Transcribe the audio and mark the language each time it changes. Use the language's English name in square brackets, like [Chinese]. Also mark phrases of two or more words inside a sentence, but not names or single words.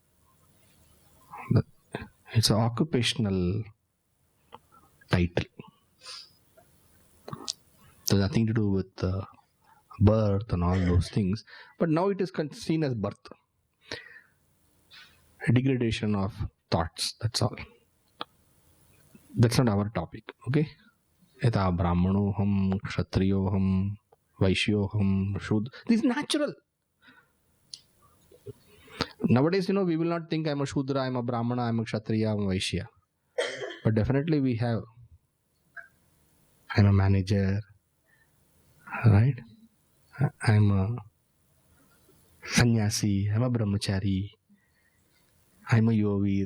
[English] It's an occupational title. There's nothing to do with birth and all those things. But now it is seen as birth. A degradation of thoughts. That's all. That's not our topic. Okay? [Sanskrit] यथा ब्राह्मणोऽहं, क्षत्रियोऽहं, वैश्योऽहं, shudra. [English] This is natural. Nowadays, we will not think I'm a shudra, I'm a brahmana, I'm a kshatriya, I'm a vaishya. But definitely we have. I'm a manager. Right? I'm a sannyasi, I'm a brahmachari, I'm a yovir.